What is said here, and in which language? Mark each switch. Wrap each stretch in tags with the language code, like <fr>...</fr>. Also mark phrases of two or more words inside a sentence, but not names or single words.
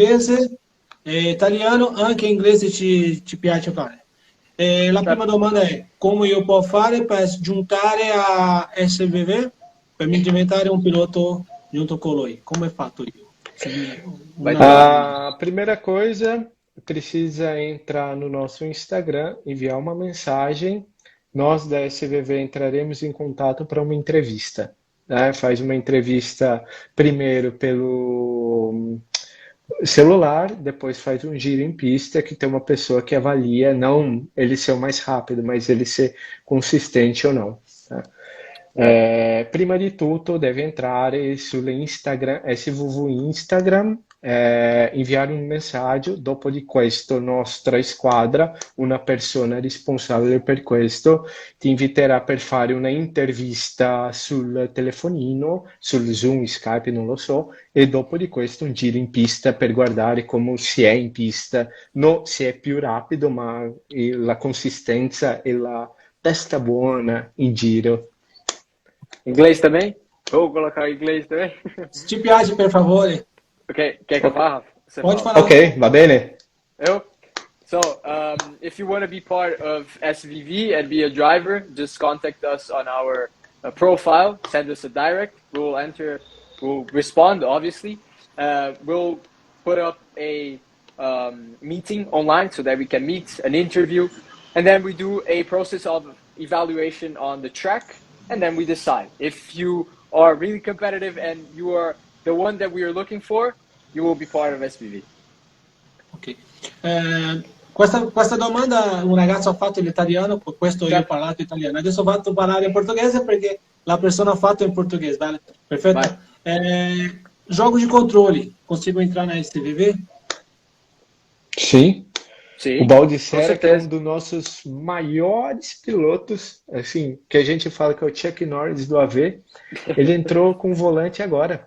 <it>portoghese, italiano, anche in inglese ci piace fare. La prima certo. domanda è come io posso fare per giuntare a SVV per mi diventare un pilota junto con lui? Come ho fatto io? Vai Una tu. domanda.</it> <pt>A primeira coisa, precisa entrar no nosso Instagram, enviar uma mensagem. Nós da SVV entraremos em contato para uma entrevista, né? Faz uma entrevista primeiro pelo celular, depois faz um giro em pista que tem uma pessoa que avalia, não ele ser o mais rápido, mas ele ser consistente ou não, tá? Certo.</pt> <it>Prima di tutto deve entrare sull'Instagram, SVV Instagram, inviare un messaggio, dopo di questo nostra squadra, una persona responsabile per questo, ti inviterà per fare una intervista sul telefonino, sul Zoom, Skype, non lo so, e dopo di questo un giro in pista per guardare come si è in pista, non si è più rapido, ma la consistenza e la testa buona in giro.</it> <pt>Inglês também? Vou colocar inglês também?</pt> <it>Se ti piace, per favore,</it> <pt>Ok, quer que eu fale, Rafa? Você pode fala. falar.</pt> <it>Ok, va bene?</it> <pt>Eu?</pt> <en>So, if you want to be part of SVV and be a driver, just contact us on our profile, send us a direct, we'll respond, obviously. We'll put up a meeting online so that we can meet, an interview, and then we do a process of evaluation on the track, and then we decide. If you are really competitive and you are the one that we are looking for, you will be part of SVV. Ok.</en> <it>Questa domanda un ragazzo ha fatto in italiano, per questo io ho Certo. parlato italiano. Adesso ho fatto parlare in portoghese perché la persona ha fatto in portoghese, vale? Perfetto. Vai.</it> <pt>Jogo de controle, consigo entrar na SVV? Sim. O Sim, com Baldissera, que é um certeza. dos nossos maiores pilotos, assim, que a gente fala que é o Chuck Norris do AV, ele entrou com volante agora.</pt>